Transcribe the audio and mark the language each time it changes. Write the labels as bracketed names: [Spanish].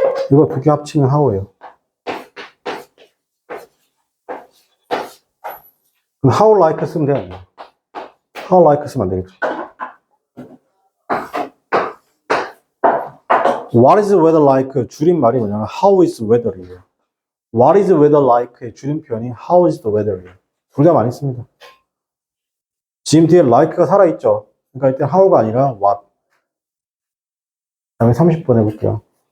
[Korean] 이거 두 개 합치면 how예요. 그럼 how like 쓰면 돼요. how like 쓰면 안 되겠죠. [English] What is the weather like? [Korean] 줄임말이 뭐냐면 [English] how is the weather이에요. What is the weather like의 [Korean] 줄임표현이 [English] how is the weather이에요. [Korean] 둘 다 많이 씁니다. 지금 뒤에 like가 살아있죠. 그러니까 이때 how가 아니라 what. 다음에 30번 해볼게요.